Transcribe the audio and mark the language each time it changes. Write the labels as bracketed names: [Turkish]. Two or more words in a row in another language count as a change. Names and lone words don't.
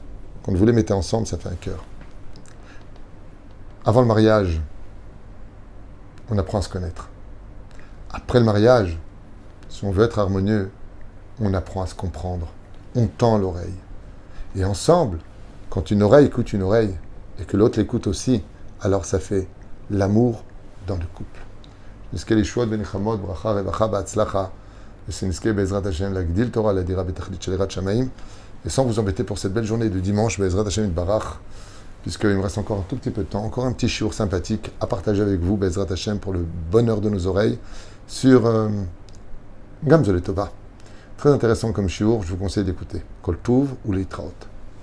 [French] Quand vous les mettez ensemble, ça fait un cœur. Avant le mariage, on apprend à se connaître. Après le mariage, si on veut être harmonieux, on apprend à se comprendre. On tend l'oreille. Et ensemble, quand une oreille écoute une oreille, et que l'autre l'écoute aussi, alors ça fait l'amour dans le couple. [Hebrew] נזכה לישועות ונחמות, ברכה, רווחה, והצלחה, ושנזכה בעזרת השם להגדיל תורה, להדירה בתכלית של יראת שמיים. [French] Et sans vous embêter pour cette belle journée de dimanche, [Hebrew] בעזרת השם יתברך, [French] puisqu'il me reste encore un tout petit peu de temps, encore un petit shiur sympathique à partager avec vous, [Hebrew] בעזרת השם, [French] pour le bonheur de nos oreilles, sur Gamze le Tova. Très intéressant comme shiur, je vous conseille d'écouter. [Hebrew] כל טוב [French] ou Leitraot.